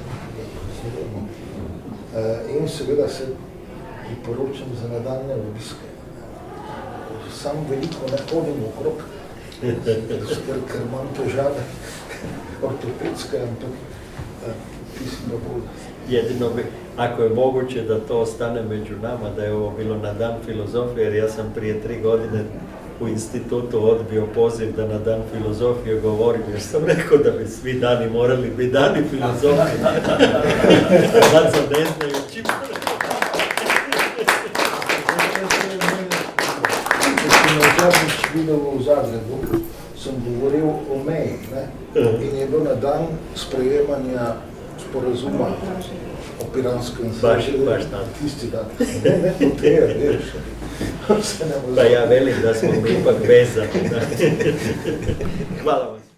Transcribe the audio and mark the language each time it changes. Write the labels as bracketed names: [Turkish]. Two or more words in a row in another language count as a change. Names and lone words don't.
[Slovenian] In seveda se priporočam za nadaljne obiske. Sam veliko ne hodim okrog, ker imam težave ortopedske, ampak mislim, da bolj. [Croatian] Jedino bi, ako je moguće da to ostane među nama, da je ovo bilo na dan filozofije, jer ja sam prije 3 godine u institutu odbio poziv da na dan filozofije govorim, jer sam rekao da bi svi dani morali biti dani filozofije. Sad sam ne znajući. [Slovenian] Zadnjič videl v Zagrebu, sem govoril o meji, ne? In je bil na dan sprejemanja sporazuma o Piranskem zalivu. [Croatian] Baš tam. [Slovenian] Tisti dan. Ne hotel, veš. [Croatian] Pa ja velim da smo mi ipak vezani. Hvala vam.